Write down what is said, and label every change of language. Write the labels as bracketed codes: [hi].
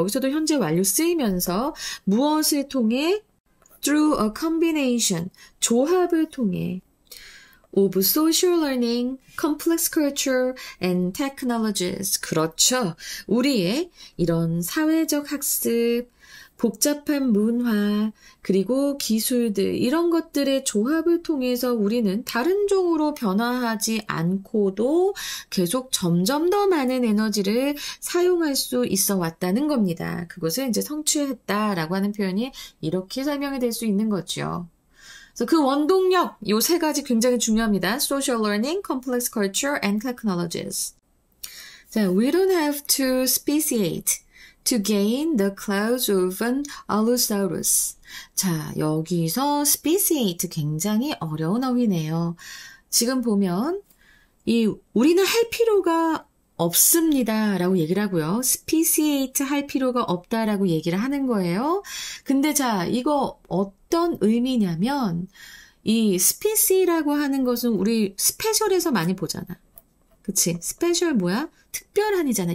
[ko] 여기서도 현재 완료 쓰이면서 무엇을 통해? [en] Through a combination, [ko] 조합을 통해 [en] of social learning, complex culture, and technologies. [ko] 그렇죠. 우리의 이런 사회적 학습, 복잡한 문화, 그리고 기술들, 이런 것들의 조합을 통해서 우리는 다른 종으로 변화하지 않고도 계속 점점 더 많은 에너지를 사용할 수 있어 왔다는 겁니다. 그것을 이제 성취했다라고 하는 표현이 이렇게 설명이 될 수 있는 거죠. 그래서 그 원동력, 요 세 가지 굉장히 중요합니다. [en] Social learning, complex culture, and technologies. 자, we don't have to speciate to gain the claws of an Allosaurus. [ko] 자, 여기서 speciate 굉장히 어려운 어휘네요. 지금 보면 우리는 할 필요가 없습니다 라고 얘기를 하고요. speciate 할 필요가 없다라고 얘기를 하는 거예요. 근데 자, 이거 어떤 의미냐면 이 speci라고 하는 것은 우리 스페셜에서 많이 보잖아. 그치? 스페셜 뭐야? 특별한이잖아.